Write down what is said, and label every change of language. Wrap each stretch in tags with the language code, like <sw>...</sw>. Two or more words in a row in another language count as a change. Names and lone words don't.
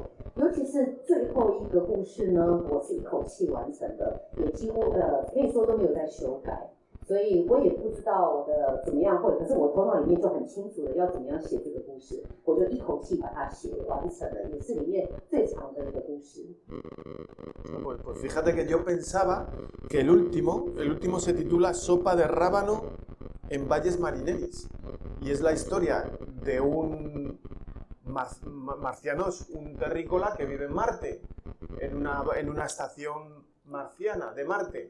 <zh>尤其是最后一个故事呢，我是一口气完成的，也几乎可以说都没有在修改，所以我也不知道我的怎么样会，可是我头脑里面就很清楚的要怎么样写这个故事，我就一口气把它写完成了，也是里面最长的一个故事。</zh> <es>Pues fíjate que yo pensaba que el último se titula Sopa de rábano en Valles Marineris y es la historia de un marcianos, un terrícola que vive en Marte, en una estación marciana de Marte.</es>